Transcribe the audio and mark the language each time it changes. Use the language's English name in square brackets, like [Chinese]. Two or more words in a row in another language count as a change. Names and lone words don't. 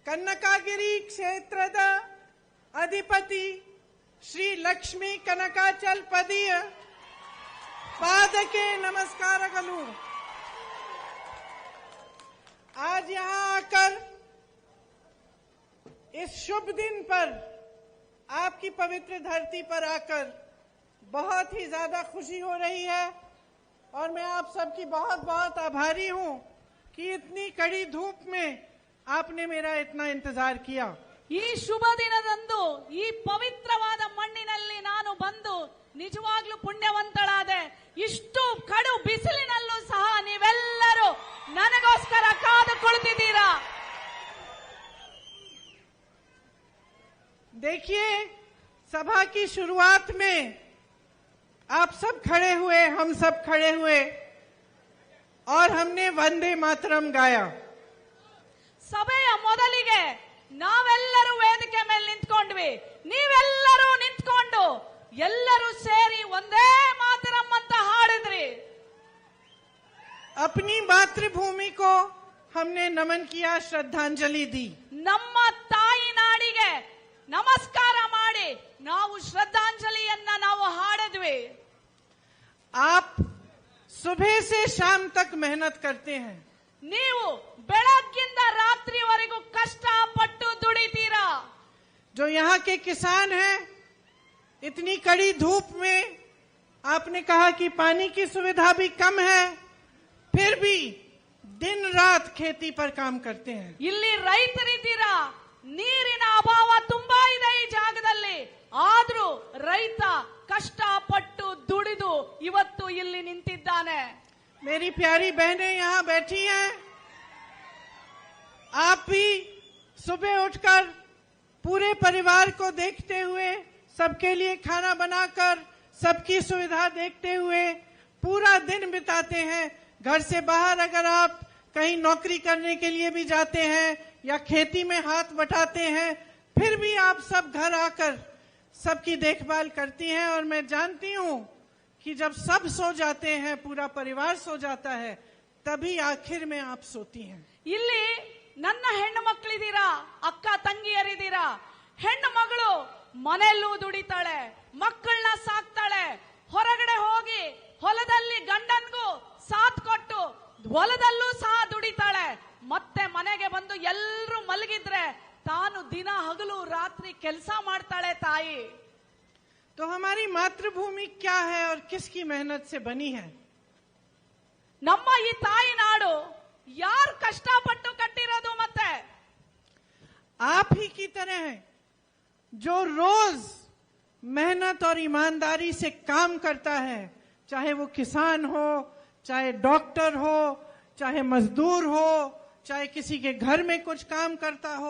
[Kannada] ಕನ್ನಕಗಿರಿ ಕ್ಷೇತ್ರದ ಅಧಿಪತಿ ಶ್ರೀ ಲಕ್ಷ್ಮೀ ಕನಕಾಚಲಪತಿಯ [Hindi] पादके नमस्कार करूं। आज यहां आकर इस शुभ दिन पर आपकी पवित्र धरती पर आकर बहुत ही ज्यादा खुशी हो रही है और मैं आप सबकी बहुत बहुत आभारी हूं कि इतनी कड़ी धूप में आपने मेरा इतना इंतजार किया। [Kannada] ಈ ಶುಭ ದಿನದಂದು ಈ ಪವಿತ್ರವಾದ ಮಣ್ಣಿನಲ್ಲಿ ನಾನು ಬಂದು ನಿಜವಾಗ್ಲೂ ಪುಣ್ಯವಂತಳಾದೆ। ಇಷ್ಟು ಕಡು ಬಿಸಿಲಿನಲ್ಲೂ ಸಹ ನೀವೆಲ್ಲರೂ ನನಗೋಸ್ಕರ ಕಾದು ಕುಳಿತಿದ್ದೀರಾ। [Hindi] देखिए, सभा की शुरुआत में आप सब खड़े हुए, हम सब खड़े हुए और हमने वंदे मातरम गाया। [Kannada] ಸಭೆಯ ಮೊದಲಿಗೆ ನಾವೆಲ್ಲರೂ ವೇದಿಕೆ ಮೇಲೆ ನಿಂತ್ಕೊಂಡ್ವಿ, ನೀವೆಲ್ಲರೂ ನಿಂತ್ಕೊಂಡು ಎಲ್ಲರೂ ಸೇರಿ ಒಂದೇ ಮಾತರಂ ಅಂತ ಹಾಡಿದ್ರಿ। [Hindi] अपनी मातृभूमि को हमने नमन किया, श्रद्धांजलि दी। [Kannada] ನಮ್ಮ ತಾಯಿ ನಾಡಿಗೆ ನಮಸ್ಕಾರ ಮಾಡಿ ನಾವು ಶ್ರದ್ಧಾಂಜಲಿಯನ್ನ ನಾವು ಹಾಡಿದ್ವಿ। [Hindi] आप सुबह से शाम तक मेहनत करते हैं। [Kannada] ನೀವು ಬೆಳಗ್ಗಿಂದ ರಾತ್ರಿವರೆಗೂ ಕಷ್ಟಪಟ್ಟು ದುಡಿತೀರಾ। [Hindi] जो यहाँ के किसान हैं, इतनी कड़ी धूप में आपने कहा कि पानी की सुविधा भी कम है, फिर भी दिन रात खेती पर काम करते हैं। [Kannada] ಇಲ್ಲಿ ರೈತರಿದ್ದೀರಾ, ನೀರಿನ ಅಭಾವ ತುಂಬಾ ಇದೆ ಈ ಜಾಗದಲ್ಲಿ, ಆದ್ರೂ ರೈತ ಕಷ್ಟಪಟ್ಟು ದುಡಿದು ಇವತ್ತು ಇಲ್ಲಿ ನಿಂತಿದ್ದಾನೆ। [Hindi] मेरी प्यारी बहनें यहाँ बैठी हैं, आप भी सुबह उठकर पूरे परिवार को देखते हुए, सबके लिए खाना बनाकर, सबकी सुविधा देखते हुए पूरा दिन बिताते हैं। घर से बाहर अगर आप कहीं नौकरी करने के लिए भी जाते हैं या खेती में हाथ बटाते हैं, फिर भी आप सब घर आकर सबकी देखभाल करती हैं। और मैं जानती हूं कि जब सब सो जाते हैं, पूरा परिवार सो जाता है, तभी आखिर में आप सोती हैं। [Kannada] ಇಲ್ಲಿ ನನ್ನ ಹೆಣ್ಣು ಮಕ್ಕಳಿದ್ದೀರಾ, ಅಕ್ಕ ತಂಗಿಯರಿದ್ದೀರಾ। ಹೆಣ್ಣು ಮಗಳು ಮನೆಯಲ್ಲೂ ದುಡಿತಾಳೆ, ಮಕ್ಕಳನ್ನ ಸಾಕ್ತಾಳೆ, ಹೊರಗಡೆ ಹೋಗಿ ಹೊಲದಲ್ಲಿ ಗಂಡನ್ಗೂ ಸಾಥ್ ಕೊಟ್ಟು ಹೊಲದಲ್ಲೂ ಸಹ ದುಡಿತಾಳೆ, ಮತ್ತೆ ಮನೆಗೆ ಬಂದು ಎಲ್ಲರೂ ಮಲಗಿದ್ರೆ ತಾನು ದಿನ ಹಗಲು ರಾತ್ರಿ ಕೆಲಸ ಮಾಡ್ತಾಳೆ ತಾಯಿ। [Hindi] तो हमारी मातृभूमि क्या है और किसकी मेहनत से बनी है? [Kannada] ನಮ್ಮ ಈ ತಾಯಿ ನಾಡು ಯಾರು ಕಷ್ಟಪಟ್ಟು ಕಟ್ಟಿರೋದು? ಮತ್ತೆ [Hindi] आप ही की तरह हैं जो रोज मेहनत और ईमानदारी से काम करता है, चाहे वो किसान हो, चाहे डॉक्टर हो, चाहे मजदूर हो, चाहे किसी के घर में कुछ काम करता हो।